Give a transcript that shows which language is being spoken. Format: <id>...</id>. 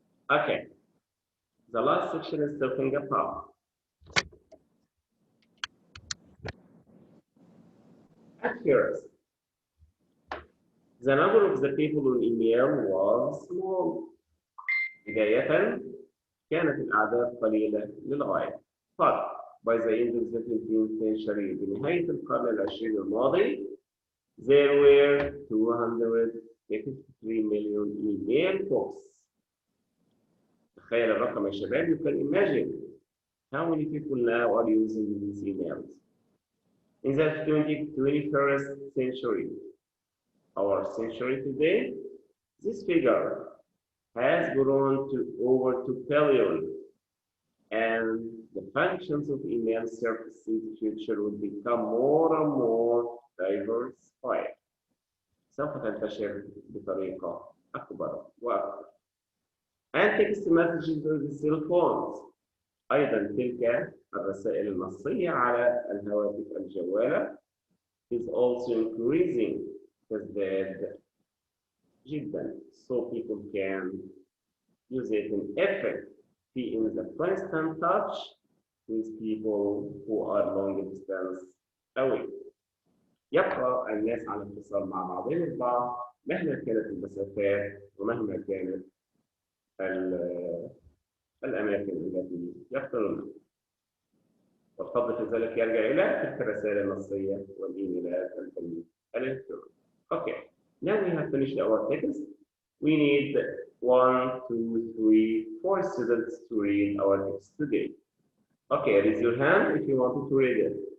<en>Okay, the last section is talking about at first, the number of the people on email was small.</en> <ar>بداية كانت الأعداد قليلة للغاية.</ar> <en>But by the end of the 20th century,</en> <ar>بنهاية القرن العشرين الماضي,</ar> <en>there were 253 million email boxes.</en> <ar>تخيل الرقم يا شباب.</ar> <en>You can imagine how many people now are using these emails. In the 21st century, our century today, this figure has grown to over 2 billion, and the functions of email services in the future will become more and more diversified.</en> <ar>سوف تنتشر بطريقة أكبر وأكبر.</ar> <en>And text messages on the cell phones.</en> <ar>أيضا تلك الرسائل النصية على الهواتف الجوالة</ar> <en>is also increasing</en> <ar>تزداد جدا,</ar> <en>so people can use it in effect, be in the constant touch with people who are long distance away.</en> <ar>يبقى الناس على اتصال مع بعضهم البعض مهما كانت المسافات ومهما كانت الأماكن التي يقطنونها. والفضل في ذلك يرجع إلى تلك الرسائل النصية والإيميلات الإلكترونية.</ar> <en>Okay, now we have finished our text. We need 1, 2, 3, 4 students to read our text today. Okay, raise your hand if you wanted to read it.</en>